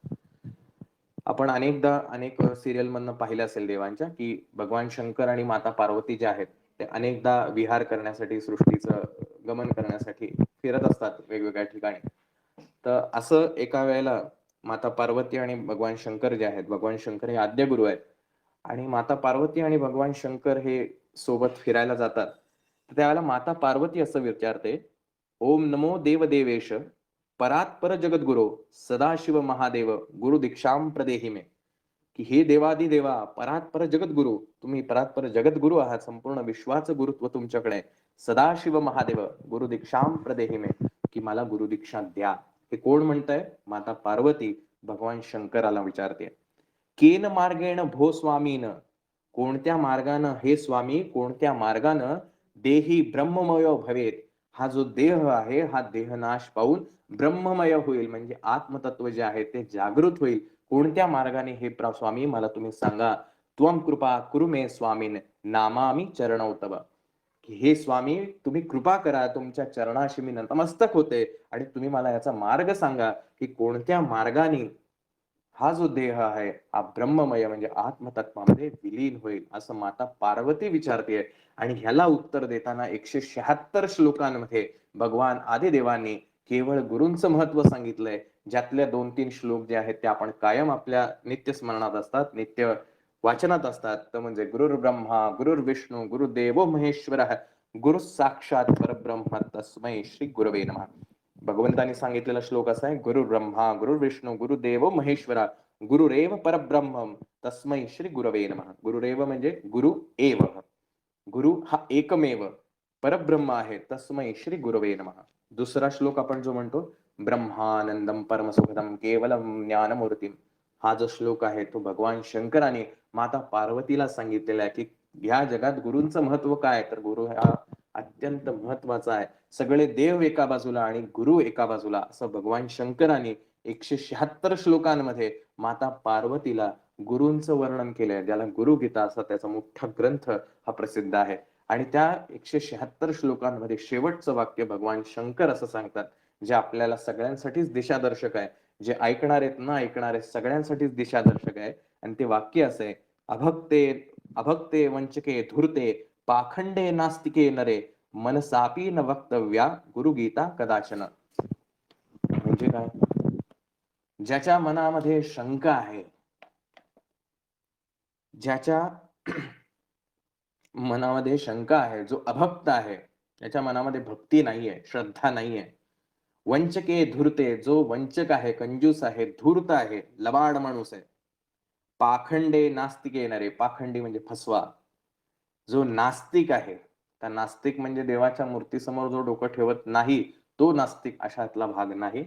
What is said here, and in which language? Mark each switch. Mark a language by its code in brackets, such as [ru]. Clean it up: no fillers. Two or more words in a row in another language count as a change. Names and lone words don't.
[mr] आपण अनेकदा अनेक सिरियल मधनं पाहिलं असेल देवांच्या, की भगवान शंकर आणि माता पार्वती जे आहेत ते अनेकदा विहार करण्यासाठी, सृष्टीचं गमन करण्यासाठी फिरत असतात वेगवेगळ्या ठिकाणी. तर असं एका वेळेला माता पार्वती आणि भगवान शंकर जे आहेत, भगवान शंकर हे आद्य गुरु आहेत आणि माता पार्वती आणि भगवान शंकर हे सोबत फिरायला जातात. तर त्यावेळेला माता पार्वती असं विचारते, [sa] ओम नमो देवदेवेश परात्पर जगद्गुरो सदाशिव महादेव गुरु दीक्षाम प्रदेही मे. [mr] की हे देवादी देवा, परात्पर जगद्गुरु, तुम्ही परात्पर जगद्गुरु आहात, संपूर्ण विश्वाचं गुरुत्व तुमच्याकडे. [sa] सदाशिव महादेव गुरु दीक्षाम प्रदेही मे, [mr] की मला गुरु दीक्षा द्या. हे कोण म्हणतंय? माता पार्वती भगवान शंकराला विचारते. [sa] केन मार्गेण भो स्वामीन, [mr] कोणत्या मार्गानं हे स्वामी, कोणत्या मार्गानं [sa] देही ब्रह्ममय भवेत, [mr] हा जो देह आहे हा देहनाश पाहून ब्रह्ममय होईल, म्हणजे आत्मतत्व जे आहे ते जागृत होईल. कोणत्या मार्गाने हे स्वामी मला तुम्ही सांगा. [sa] त्वम कृपा कुरु मे स्वामीन नामामी चरणौ तव. [mr] हे स्वामी तुम्ही कृपा करा, तुमच्या चरणाशी मी नतमस्तक होते आणि तुम्ही मला याचा मार्ग सांगा की कोणत्या मार्गाने हा जो देह आहे हा ब्रह्ममय म्हणजे आत्मतत्वामध्ये विलीन होईल, असं माता पार्वती विचारते. आणि ह्याला उत्तर देताना 176 श्लोकांमध्ये भगवान आदिदेवांनी केवळ गुरूंचं महत्व सांगितलंय, ज्यातल्या 2-3 श्लोक जे आहेत ते आपण कायम आपल्या नित्य स्मरणात असतात, नित्य वाचनात असतात. तर म्हणजे [sa] गुरुर् ब्रह्मा गुरुर्विष्णू गुरुदेवो महेश्वर गुरु साक्षात परब्रह्म तस्मै श्री गुरवे नमः. [mr] भगवंतांनी सांगितलेला श्लोक असा आहे, [sa] गुरु ब्रह्मा गुरुर्विष्णू गुरुदेव महेश्वरा गुरुरेव परब्रह्म तस्मै श्री गुरवे नमः. [mr] गुरुरेव म्हणजे [sa] गुरु एव, [mr] गुरु हा एकमेव, परब्रह्म आहे, [sa] तस्मै श्री गुरवे नमः. [mr] दुसरा श्लोक आपण जो म्हणतो, [sa] ब्रह्मानंदम परमसुखदम केवलम ज्ञानमूर्तीम, [mr] हा जो श्लोक आहे तो भगवान शंकराने माता पार्वतीला सांगितलेला आहे की ह्या जगात गुरूंचं महत्व काय, तर गुरु हा अत्यंत महत्वाचा आहे. सगळे देव एका बाजूला आणि गुरु एका बाजूला, असं भगवान शंकराने 176 श्लोकांमध्ये माता पार्वतीला गुरूंचं वर्णन केलंय, ज्याला गुरुगीता असा त्याचा मोठा ग्रंथ हा प्रसिद्ध आहे. आणि त्या 176 श्लोकांमध्ये शेवटचं वाक्य भगवान शंकर असं सांगतात, जे आपल्याला सगळ्यांसाठीच दिशादर्शक आहे. जे ऐकणार आहेत, न ऐकणार आहेत, सगळ्यांसाठीच दिशादर्शक आहे. आणि ते वाक्य असं आहे, [sa] अभक्ते वंचके धूर्ते पाखंडे नास्तिके नरे मनसापी न वक्तव्या गुरुगीता कदाचन. [mr] म्हणजे काय? ज्याच्या मनामध्ये शंका आहे, ज्याच्या मनामध्ये शंका आहे, जो अभक्त आहे, ज्याच्या मनामध्ये भक्ती नाहीये, श्रद्धा नाहीये, [sa] वंचके धूर्ते, [mr] जो वंचक आहे, कंजूस आहे, धूर्त आहे, लबाड माणूस आहे, [sa] पाखंडे नास्तिके नरे, [mr] पाखंडी म्हणजे फसवा, जो नास्तिक आहे, त्या नास्तिक म्हणजे देवाच्या मूर्तीसमोर जो डोकं ठेवत नाही तो नास्तिक, अशातला भाग नाही.